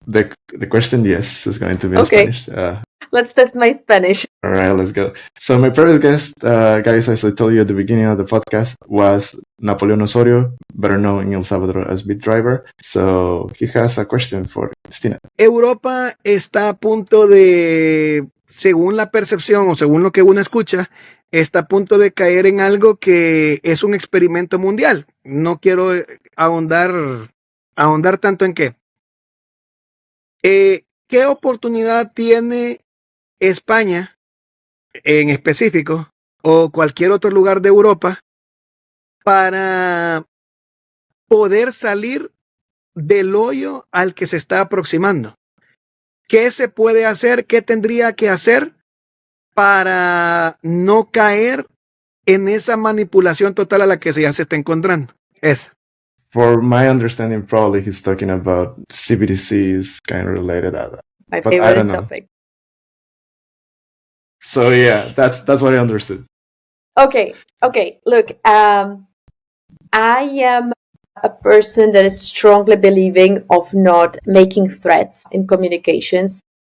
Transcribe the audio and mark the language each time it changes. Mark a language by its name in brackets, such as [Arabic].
[English] The question, yes, is going to be in Spanish. Let's test my Spanish. All right, let's go. So my previous guest, guys, as I told you at the beginning of the podcast, was Napoleon Osorio, better known in El Salvador as BitDriver. So he has a question for Kristyna. [Spanish] Europa está a punto de, según la percepción o según lo que uno escucha, está a punto de caer en algo que es un experimento mundial. No quiero ahondar tanto en qué. ¿Qué oportunidad tiene España en específico o cualquier otro lugar de Europa para poder salir del hoyo al que se está aproximando? ¿Qué se puede hacer? ¿Qué tendría que hacer para no caer en esa manipulación total a la que ya se está encontrando? Esa. [English] For my understanding, probably he's talking about CBDCs, kind of related to that. My favorite topic. So yeah, that's what I understood. Okay. Look, I am a person that is strongly believing of not making threats in communications.